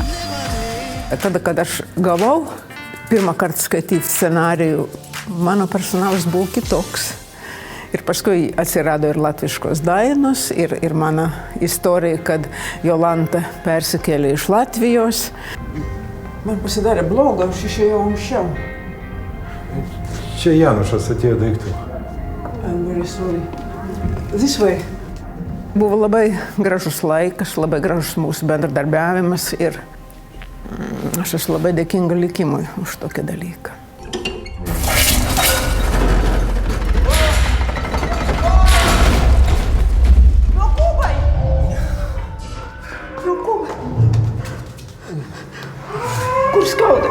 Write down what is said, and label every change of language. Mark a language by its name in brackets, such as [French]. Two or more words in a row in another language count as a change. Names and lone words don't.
[Lithuanian] Tada, kad aš gavau pirmą kartą skaityti scenarijų, mano personalas buvo kitoks. Ir paskui atsirado ir latviškos dainos, ir mano istorija, kad Jolanta persikėlė iš Latvijos. Man pasidarė bloga, aš išėjau anksčiau. Čia Janušas atėjo daiktų. [English] I'm very sorry. This way. [Lithuanian] Buvo labai gražus laikas, labai gražus mūsų bendradarbiavimas ir aš esu labai dėkinga likimui už tokį dalyką. Kur skauda?